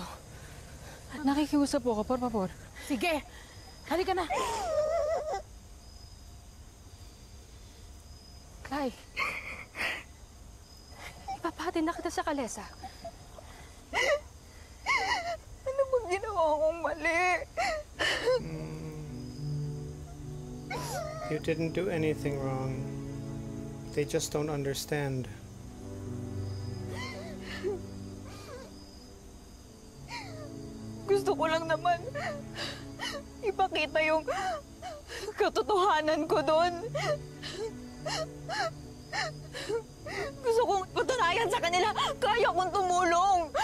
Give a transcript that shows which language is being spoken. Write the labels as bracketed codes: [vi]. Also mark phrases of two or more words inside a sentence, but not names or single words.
[tl] At nakikiusap po ako, [es] por favor. [tl] Sige! Halika na! Clay! Ipapahatid na kita sa kalesa. Ano bang ginawa kong mali? [en] You didn't do anything wrong. They just don't understand. [tl] Gusto ko lang naman ipakita yung katotohanan ko doon. Gusto kong patunayan sa kanila, kaya kong tumulong.